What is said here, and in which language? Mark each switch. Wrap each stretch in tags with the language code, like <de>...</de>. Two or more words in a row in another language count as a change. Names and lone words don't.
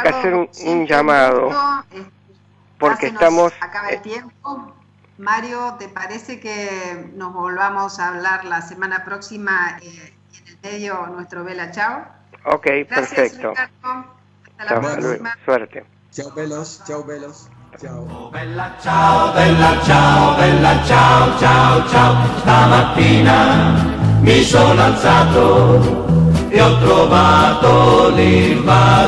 <es>que hacer un llamado, porque estamos... acaba el tiempo. Mario, ¿te parece que nos volvamos a hablar la semana próxima y en el medio nuestro Vela Chao? Ok, gracias, perfecto. Ricardo. Hasta la Chao, próxima. suerte.</es> <it>Ciao bellos, ciao bellos, ciao. Oh, bella ciao, bella ciao, bella ciao, ciao, ciao. Stamattina mi sono alzato e ho trovato l'invasione.</it>